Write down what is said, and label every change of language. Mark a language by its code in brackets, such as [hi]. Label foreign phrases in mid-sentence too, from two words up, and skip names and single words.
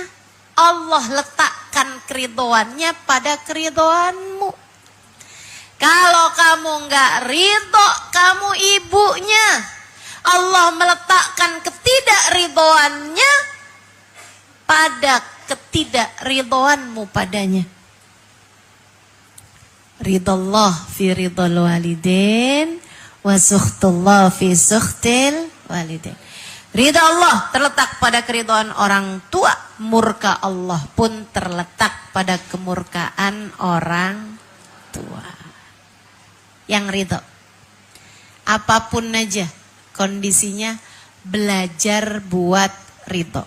[id] Allah letakkan keridhoannya pada keridhoanmu. Kalau kamu nggak ridho, kamu ibunya. Allah meletakkan ketidakridhoannya pada ketidakridhoanmu padanya. [ar] رضا الله في رضا الوالدين وسخط الله في سخط الوالدين. [id] Ridha Allah terletak pada keridhaan orang tua, murka Allah pun terletak pada kemurkaan orang tua. Yang ridho, apapun aja kondisinya, belajar buat ridho.